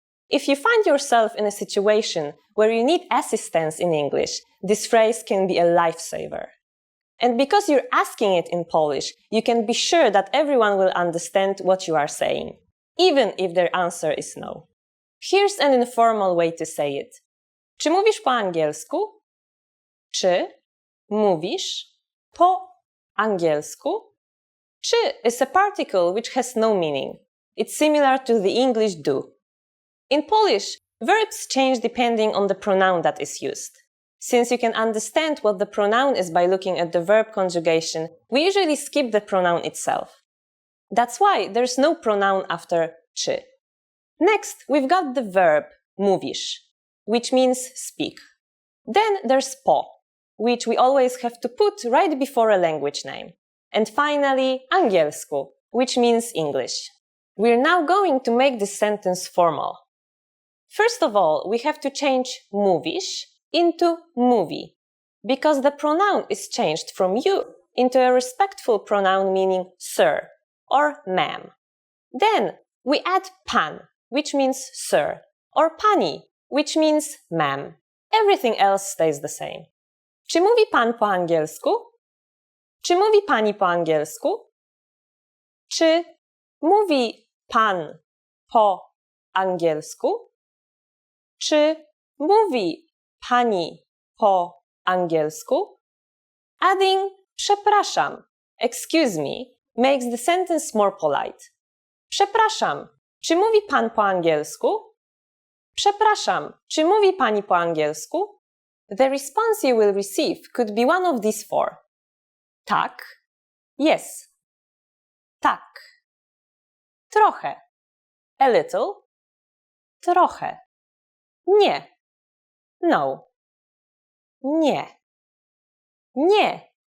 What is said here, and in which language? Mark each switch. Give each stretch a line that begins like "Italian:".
English: If you find yourself in a situation where you need assistance in English, this phrase can be a lifesaver. And because you're asking it in Polish, you can be sure that everyone will understand what you are saying, even if their answer is no. Here's an informal way to say it.
Polish: Czy mówisz po angielsku? Czy mówisz po angielsku?
English: Czy is a particle which has no meaning. It's similar to the English do. In Polish, verbs change depending on the pronoun that is used. Since you can understand what the pronoun is by looking at the verb conjugation, we usually skip the pronoun itself. That's why there's no pronoun after czy. Next, we've got the verb mówisz, which means speak. Then there's po, which we always have to put right before a language name. And finally, angielsku, which means English. We're now going to make this sentence formal. First of all, we have to change mówisz into mówi, because the pronoun is changed from you into a respectful pronoun meaning sir or ma'am. Then we add pan, which means sir, or pani, which means ma'am. Everything else stays the same.
Polish: Czy mówi pan po angielsku? Czy mówi pani po angielsku? Czy mówi pan po angielsku? Czy mówi pani po angielsku?
English: Adding przepraszam, excuse me, makes the sentence more polite.
Polish: Przepraszam, czy mówi pan po angielsku? Przepraszam, czy mówi pani po angielsku?
English: The response you will receive could be one of these four.
Polish: Tak, yes. Tak. Trochę.
English: A little.
Polish: Trochę. Nie. No. Nie. Nie.